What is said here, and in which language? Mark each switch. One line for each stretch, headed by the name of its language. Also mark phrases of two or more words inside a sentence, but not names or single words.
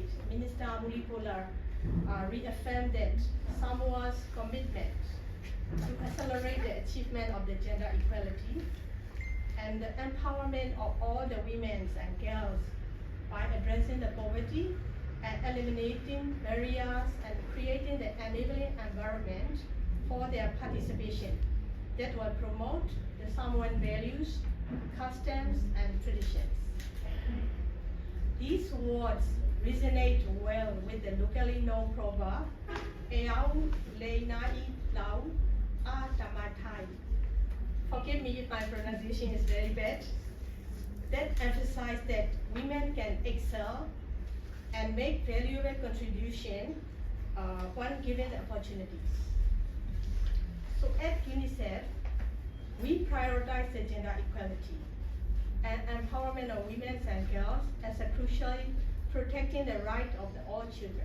English: Minister Muripola reaffirmed that Samoa's commitment to accelerate the achievement of the gender equality and the empowerment of all the women and girls by addressing the poverty and eliminating barriers and creating the enabling environment for their participation that will promote the Samoan values, customs, and traditions. These words resonate well with the locally known proverb,
Samoan: "Eau leinai lau a tamatai."
English: Forgive me if my pronunciation is very bad. That emphasizes that women can excel and make valuable contribution when given the opportunities. So at UNICEF, we prioritize the gender equality and empowerment of women and girls as a crucially protecting the right of all children.